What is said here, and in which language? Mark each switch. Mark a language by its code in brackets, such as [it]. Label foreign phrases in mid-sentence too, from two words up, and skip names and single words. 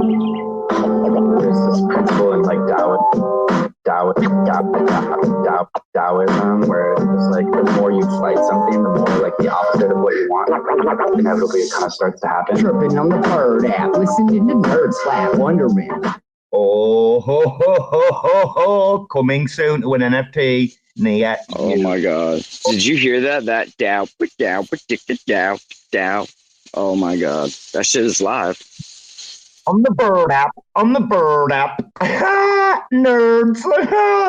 [en] There's this principle in like Taoism where it's like the more you fight something, the more like the opposite of what you want, inevitably it kind of starts to happen. Tripping on the bird app, listening to Nerd Slap Wonderman. Oh, ho, ho, ho, ho, ho. Coming soon to an NFT near Oh you. my god. Did you hear that? That dow. Oh my god. That shit is live. On the bird app. Nerds.